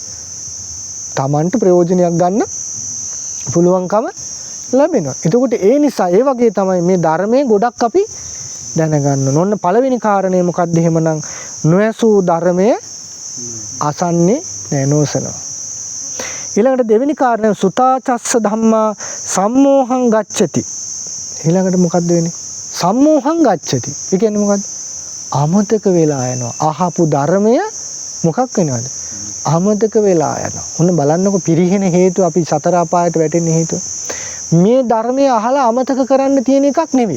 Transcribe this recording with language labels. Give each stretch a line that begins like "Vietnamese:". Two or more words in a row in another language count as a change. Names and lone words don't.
Sinhala: Tamanට ප්‍රයෝජනයක් ගන්න පුළුවන්කම ලැබෙනවා. එතකොට ඒ නිසා ඒ වගේ තමයි මේ ධර්මයේ ගොඩක් අපි දැනගන්න ඕන. ඔන්න පළවෙනි කාරණේ මොකක්ද එහෙමනම්? නොඇසූ ධර්මය අසන්නේ නැහැ, නොසනවා. ඊළඟට දෙවෙනි කාරණය
Pali: සුතාචස්ස ධම්මා සම්මෝහං ගච්ඡති.
Sinhala: ඊළඟට මොකද්ද වෙන්නේ?
Pali: සම්මෝහං ගච්ඡති.
Sinhala: ඒ කියන්නේ මොකද්ද? අමතක වෙලා යනවා. අහපු ධර්මය මොකක් වෙනවද? අමතක වෙලා යනවා. ඔන්න බලන්නකො පිරිහෙන හේතු අපි සතර අපායට වැටෙන හේතුව. මේ ධර්මය අහලා අමතක කරන්න තියෙන එකක් නෙවෙයි.